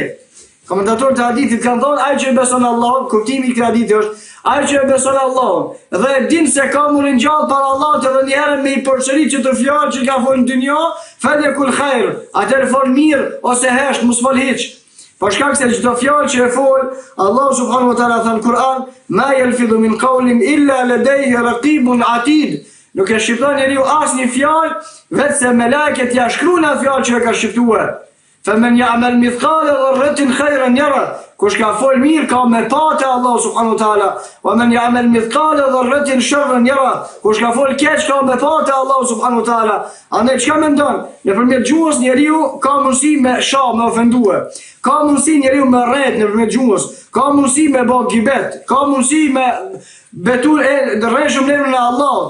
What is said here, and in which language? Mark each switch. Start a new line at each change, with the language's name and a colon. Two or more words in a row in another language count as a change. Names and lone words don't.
Albanian: Komentatorët e hadithit kanë thonë ai që beson Allahun, kuptimi i këtij hadithi është ai që beson Allahun dhe e din se ka më ringjall para Allahut edhe një herë me i përsërit që të fjalë që ka folë në dynjë,
Arabic: فليقل خيرا,
Albanian: atëherë fol mirë ose hesht, mos fol hiç. Për shkak se çdo fjalë që e fol,
Arabic: الله سبحانه وتعالى
Albanian: thon Kur'an:
Arabic: "ما يلفظ من قول إلا لديه رقيب عتيد."
Albanian: Nuk e shqipton njeriu asnjë fjalë, vetëm melekët ja shkruajnë atë fjalë që e ka shqiptuar.
Arabic: فمن يعمل مثقال ذرة خيرا يره.
Albanian: Kush ka fol mirë ka me patë
Arabic: الله سبحانه وتعالى. ومن يعمل مثقال ذرة شرا يره.
Albanian: Kush ka fol keq ka me patë
Arabic: الله سبحانه وتعالى.
Albanian: Andaj çka mendon? Nëpërmjet gjuhës njeriu ka mundësi me shah, me ofendue. Ka mundësi njeriu me rret nëpërmjet gjuhës. Ka mundësi me bë gibet. Ka mundësi me betur e rreshëm në emrin e Allahut.